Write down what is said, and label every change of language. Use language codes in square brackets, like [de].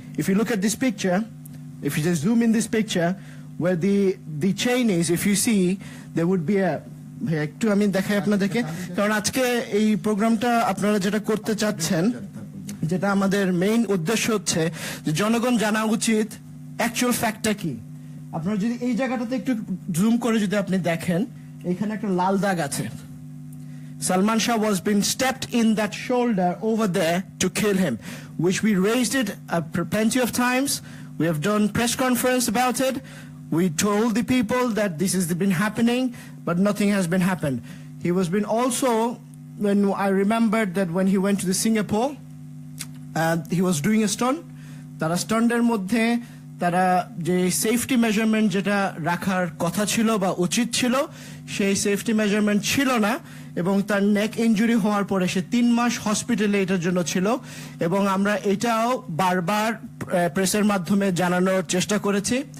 [en] If you look at this picture, if you just zoom in this picture, where the chain is, if you see, there would be [bn] একটু আমি দেখাই আপনাদেরকে, কারণ আজকে এই প্রোগ্রামটা আপনারা যেটা করতে চাচ্ছেন, যেটা আমাদের মেইন উদ্দেশ্য হচ্ছে যে জনগণ জানা উচিত অ্যাকচুয়াল ফ্যাক্টটা কি। আপনারা যদি এই জায়গাটাতে একটু জুম করে যদি আপনি দেখেন, এখানে একটা লাল দাগ আছে। [en] Salman Shah was being stepped in that shoulder over there to kill him, which we raised it plenty of times. We have done press conference about it. We told the people that this has been happening, but nothing has been happened. He was been also, when I remembered that when he went to the Singapore, he was doing a stunt. [bn] Tara stunter moddhe তারা যে safety measurement যেটা রাখার কথা ছিল বা উচিত ছিল, সেই সেফটি মেজারমেন্ট ছিল না, এবং তার নেক ইনজুরি হওয়ার পরে সে 3 মাস হসপিটালে এটার জন্য ছিল। এবং আমরা এটাও বারবার প্রেসের মাধ্যমে জানানোর চেষ্টা করেছি।